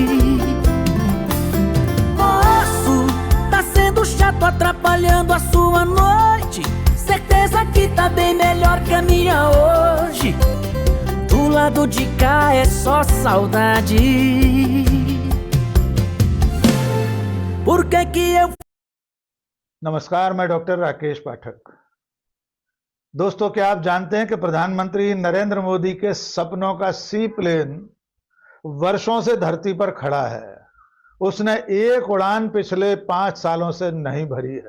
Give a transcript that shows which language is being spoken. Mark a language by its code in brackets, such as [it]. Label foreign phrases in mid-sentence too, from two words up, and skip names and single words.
[pt] Posso tá sendo chato, atrapalhando a sua noite. Certeza que tá bem melhor que a minha hoje. Do lado de cá é só saudade. Por que que eu... [hi] नमस्कार, मैं डॉक्टर राकेश पाठक। दोस्तों, क्या आप जानते हैं कि प्रधानमंत्री नरेंद्र मोदी के सपनों का [en] sea plane [hi] वर्षों से धरती पर खड़ा है। उसने एक उड़ान पिछले 5 सालों से नहीं भरी है।